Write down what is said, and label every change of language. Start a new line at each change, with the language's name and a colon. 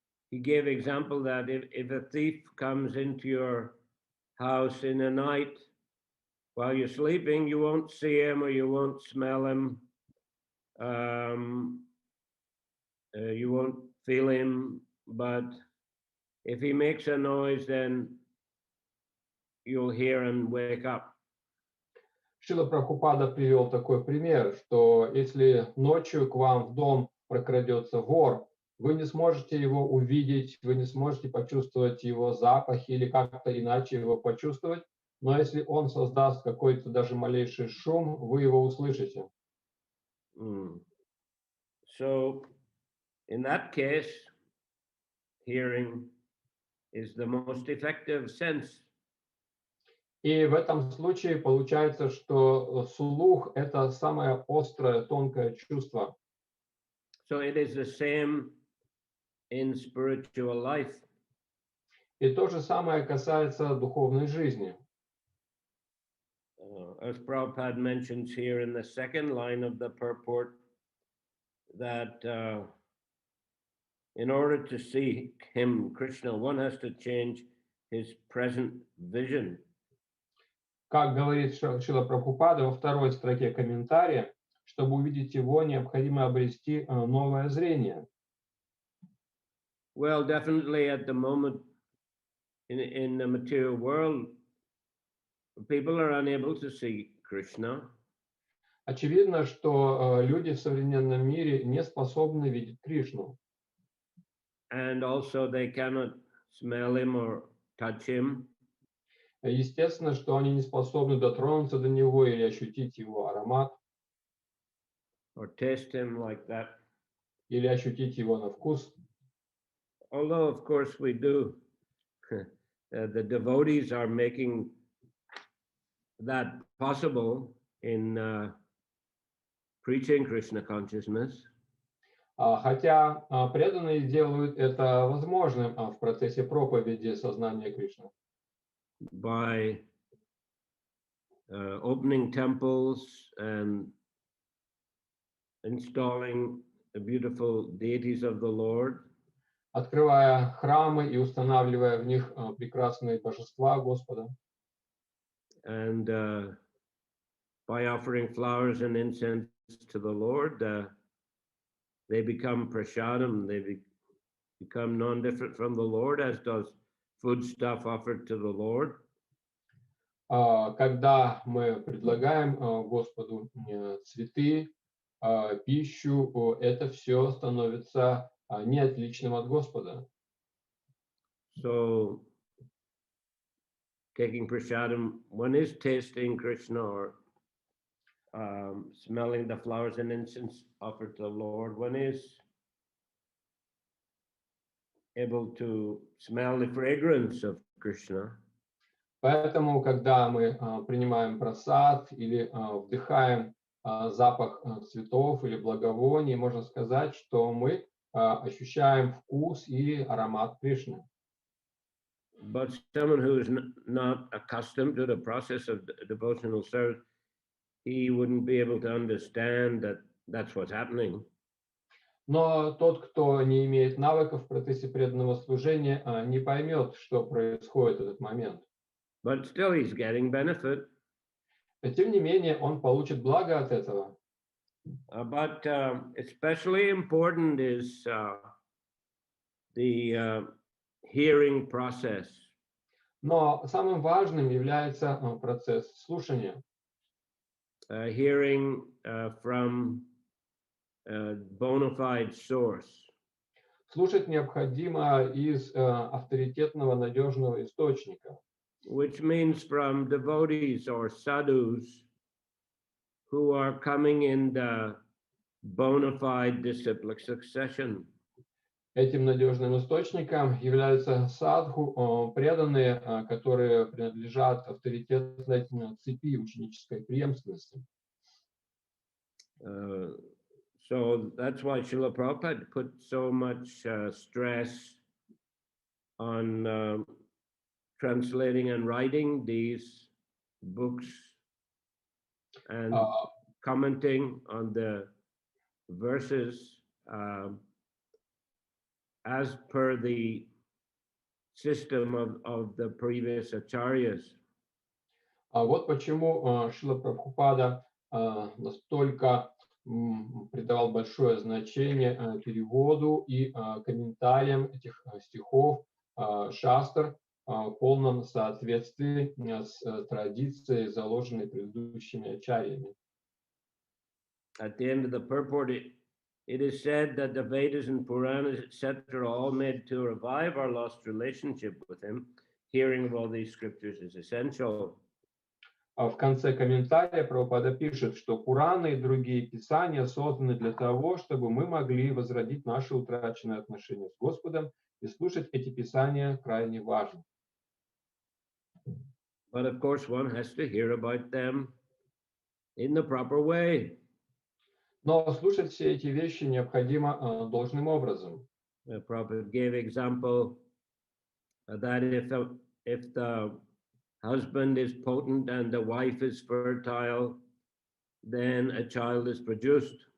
English: He gave example that if a thief comes into your house in the night while you're sleeping, you won't see him or you won't smell him. You won't feel him, but if he makes a noise, then you'll hear and wake up.
Russian: Шрила Прабхупада привел такой пример, что если ночью к вам в дом прокрадется вор, вы не сможете его увидеть, вы не сможете почувствовать его запах или как-то иначе его почувствовать, но если он создаст какой-то даже малейший шум, вы его услышите.
English: So, in that case, hearing is the most effective sense.
Russian: И в этом случае получается, что слух – это самое острое, тонкое чувство.
English: So it is the same in spiritual life.
Russian: И то же самое касается духовной жизни.
English: As Prabhupada mentions here in the second line of the purport, that in order to see him, Krishna, one has to change his present vision.
Russian: Как говорит Шрила Прабхупада во второй строке комментария, чтобы увидеть его, необходимо обрести новое зрение.
English: Well, definitely at the moment in the material world, people are unable to see Krishna.
Russian: Очевидно, что люди в современном мире не способны видеть Кришну.
English: And also they cannot smell him or touch him.
Russian: Естественно, что они не способны дотронуться до него или ощутить его аромат,
English: Or taste him like that.
Russian: или ощутить его на вкус.
English: Although, of course, we do. The devotees are making that possible in preaching Krishna consciousness.
Russian: Хотя преданные делают это возможным в процессе проповеди сознания Кришны.
English: By opening temples and installing the beautiful deities of the Lord.
Russian: Открывая храмы и устанавливая в них прекрасные божества Господа.
English: And by offering flowers and incense to the Lord, they become prasadam, they become non-different from the Lord, as does foodstuff offered to the Lord.
Russian: Когда мы предлагаем Господу цветы, пищу, это все становится не отличным от Господа.
English: So, taking prasadam, one is tasting Krishna or smelling the flowers and incense offered to the Lord. One is able to smell the fragrance of Krishna.
Russian: Поэтому, когда мы принимаем прасад или вдыхаем запах цветов или благовоний, можно сказать, что мы ощущаем вкус и аромат Кришны.
English: But someone who is not accustomed to the process of devotional service, he wouldn't be able to understand that that's what's happening.
Russian: Но тот, кто не имеет навыков в процессе преданного служения, не поймет, что происходит в этот момент.
English: But still he's getting benefit.
Russian: Но тем не менее, он получит благо от этого.
English: But especially important is the hearing process.
Russian: Но самым важным является процесс слушания.
English: Hearing from a bona fide source.
Russian: Слушать необходимо из авторитетного, надежного источника.
English: Which means from devotees or sadhus who are coming in the bona fide disciplic succession.
Russian: Этим надежным источником являются садху, преданные, которые принадлежат авторитетной цепи ученической преемственности.
English: So that's why Srila Prabhupada put so much stress on translating and writing these books and commenting on the verses as per the system of the previous acharyas.
Russian: Вот почему Шрила Прабхупада настолько придавал большое значение переводу и комментариям этих стихов шастр в полном соответствии с традицией, заложенной предыдущими ачарьями.
English: At the end of the purport, it is said that the Vedas and Puranas, etc., all made to revive our lost relationship with him. Hearing of all these scriptures is essential.
Russian: В конце комментария Прабхупада пишет, что Пураны и другие писания созданы для того, чтобы мы могли возродить наши утраченные отношения с Господом, и слушать эти писания крайне важно.
English: But of course, one has to hear about them in the proper way.
Russian: Но слушать все эти вещи необходимо должным образом.
English: The Prabhupada gave example that if the husband is potent and the wife is fertile, then a child is produced.